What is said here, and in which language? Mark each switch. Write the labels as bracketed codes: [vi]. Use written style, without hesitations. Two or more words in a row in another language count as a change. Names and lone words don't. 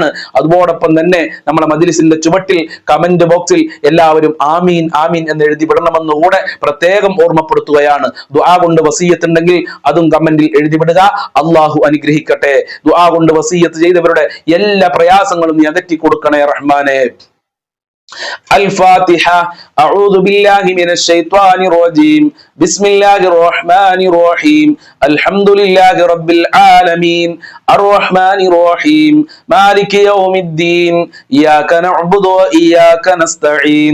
[ml] അതോടൊപ്പം തന്നെ നമ്മളെ മജ്‌ലിസിന്റെ ചുവട്ടിൽ കമന്റ് ബോക്സിൽ എല്ലാവരും [ar] آمين آمين [ml] എന്ന് എഴുതി വിടണമെന്ന് കൂടെ പ്രത്യേകം ഓർമ്മപ്പെടുത്തുകയാണ്. ദുആ കൊണ്ട് വസിയത്ത് ഉണ്ടെങ്കിൽ അതും കമന്റിൽ എഴുതി വിടുക. അല്ലാഹു അനുഗ്രഹിക്കട്ടെ. ദുആ കൊണ്ട് വസിയത്ത് ചെയ്തവരുടെ എല്ലാ പ്രയാസങ്ങളും നീ അകറ്റി കൊടുക്കണേ റഹ്മാനെ. [ar] الفاتحة. أعوذ بالله من الشيطان الرجيم. بسم الله الرحمن الرحيم. الحمد لله رب العالمين. الرحمن الرحيم. مالك يوم الدين. إياك نعبد وإياك نستعين.